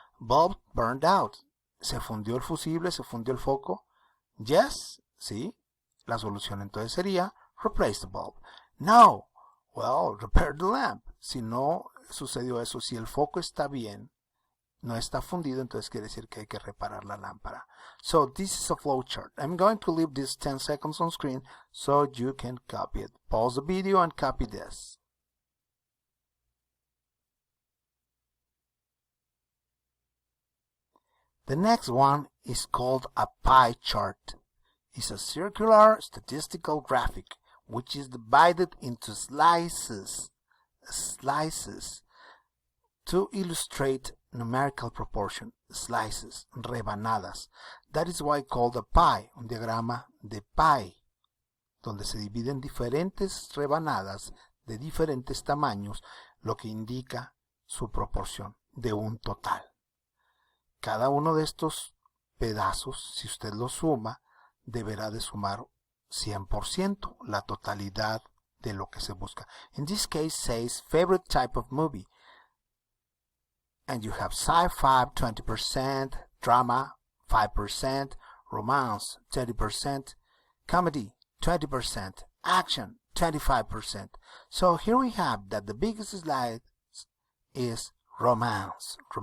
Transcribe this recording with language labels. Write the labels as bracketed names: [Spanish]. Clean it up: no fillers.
[English] Bulb burned out. [Spanish] ¿Se fundió el fusible? ¿Se fundió el foco? [English] Yes, sí. [Spanish] La solución entonces sería [English] replace the bulb. [Spanish] No. [English] Well, repair the lamp. [Spanish] Si no sucedió eso, si el foco está bien, no está fundido, entonces quiere decir que hay que reparar la lámpara. [English] So this is a flow chart. I'm going to leave this 10 seconds on screen so you can copy it. Pause the video and copy this. The next one is called a pie chart. It's a circular statistical graphic which is divided into slices to illustrate numerical proportion, slices, rebanadas. That is why called a pie, [Spanish] un diagrama de pie, donde se dividen diferentes rebanadas de diferentes tamaños, lo que indica su proporción de un total. Cada uno de estos pedazos, si usted los suma, deberá de sumar 100%, la totalidad de lo que se busca. [English] In this case says favorite type of movie. And you have sci-fi 20%, drama 5%, romance 30%, comedy 20%, action 25%. So here we have that the biggest slide is romance.